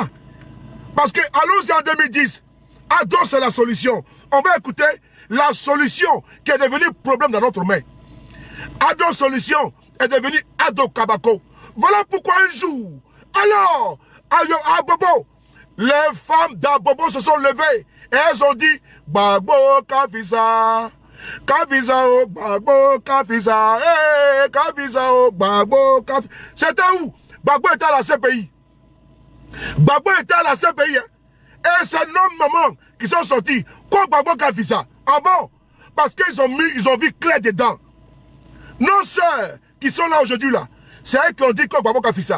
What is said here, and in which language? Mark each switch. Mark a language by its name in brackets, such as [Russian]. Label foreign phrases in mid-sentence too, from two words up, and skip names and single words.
[French] Parce que allons-y en 2010, Ado c'est la solution. On va écouter la solution qui est devenue problème dans notre main. Ado Solution est devenu Ado Kabako. Voilà pourquoi un jour, alors, à Bobo, les femmes d'Abobo se sont levées et elles ont dit [Dyula] Babo Kafisa, Kafisa o Babo Kafisa, Kafisa o Babo Kafisa. [French] C'était où? Babo était à la CPI. Babo était à la CPI. Et c'est nos mamans qui sont sortis. Quoi [Dyula] Babo Kafisa? [French] Ah bon? Parce qu'ils ont vu clair dedans. Nos sœurs qui sont là aujourd'hui là, c'est elles qui ont dit que [Dyula] Babo Kafisa.